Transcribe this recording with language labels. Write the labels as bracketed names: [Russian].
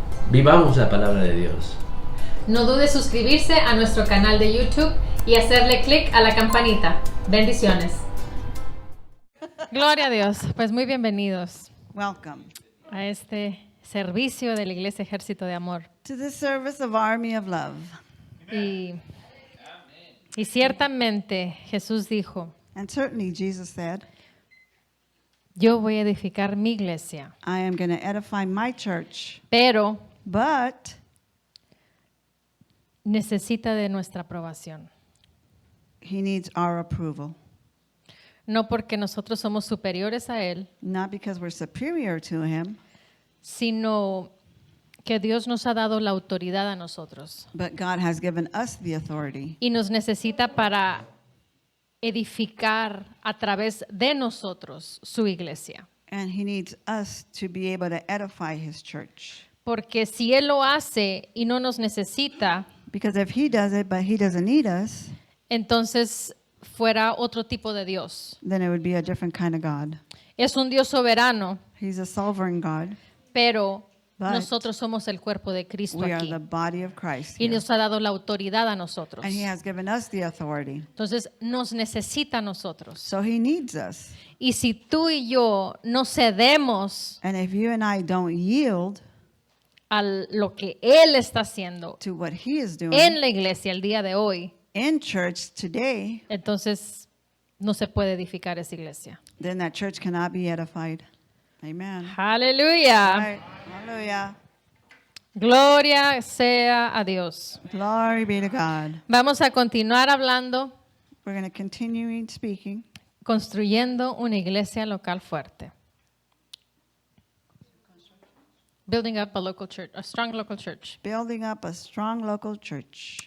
[Spanish] Vivamos la palabra de Dios. No dude suscribirse a nuestro canal de YouTube y hacerle clic a la campanita. Bendiciones. Gloria a Dios. Pues muy bienvenidos [English] Welcome [Spanish] a este servicio de la Iglesia Ejército de Amor. [English] to the service of Army of Love. [Spanish] Y ciertamente Jesús dijo, [English] And certainly Jesus said, [Spanish] yo voy a edificar mi iglesia, [English] I am going to edify my church, [Spanish] pero [English] but [Spanish] necesita de nuestra aprobación. [English] he needs our approval. [Spanish] No porque nosotros somos superiores a Él, [English] Not because we're superior to him, [Spanish] sino que Dios nos ha dado la autoridad a nosotros [English] but God has given us the authority. [Spanish] y nos necesita para edificar a través de nosotros su iglesia. [English] And he needs us to be able to edify his church. [Spanish] Porque si Él lo hace y no nos necesita, [English] Because if he does it, but he doesn't need us, [Spanish] entonces fuera otro tipo de Dios. [English] then it would be a different kind of God. [Spanish] Es un Dios soberano, [English] He's a sovereign God. [Spanish] pero [English] But [Spanish] nosotros somos el cuerpo de Cristo [English] We are [Spanish] aquí. [English] the body of Christ [Spanish] Y [English] here. [Spanish] nos ha dado la autoridad a nosotros. [English] And he has given us the authority. [Spanish] Entonces nos necesita a nosotros. [English] So he needs us. [Spanish] Y si tú y yo no cedemos [English] And if you and I don't yield [Spanish] a lo que Él está haciendo [English] to what he is doing [Spanish] en la iglesia el día de hoy, [English] in church today, [Spanish] entonces no se puede edificar esa iglesia. then that church cannot be edified. Amen. Aleluya. [English] All right. Hallelujah. [Spanish] Gloria sea a Dios. [English] Glory be to God. [Spanish] Vamos a continuar hablando, [English] We're going to continue speaking, [Spanish] construyendo una iglesia local fuerte. [English] Building up a local church, a strong local church. building up a strong local church.